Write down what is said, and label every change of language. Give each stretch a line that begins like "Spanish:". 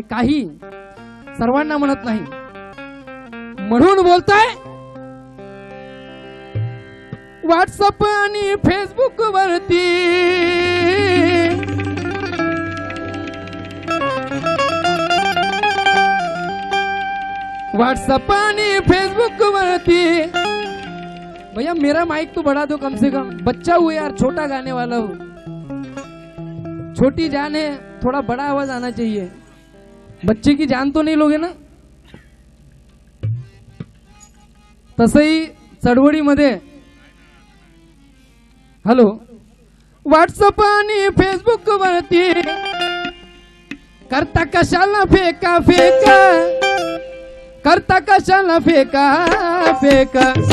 Marathi: काही, सर्वांना म्हणत नाही. म्हणून बोलतोय, व्हॉट्सअप आणि फेसबुक वरती व्हाट्सएप आणि फेसबुक वरती.
Hindi: भैया मेरा माइक तो बढ़ा दो कम से कम. बच्चा हूँ यार, छोटा गाने वाला हूँ. छोटी जान है, थोड़ा बड़ा आवाज आना चाहिए. बच्चे की जान तो नहीं लोगे ना.
Marathi: तसही चळवळीमध्ये हॅलो, व्हॉट्सअप आणि फेसबुक वरती करता कशाला फेका फेका, करता कशाला फेका फेका.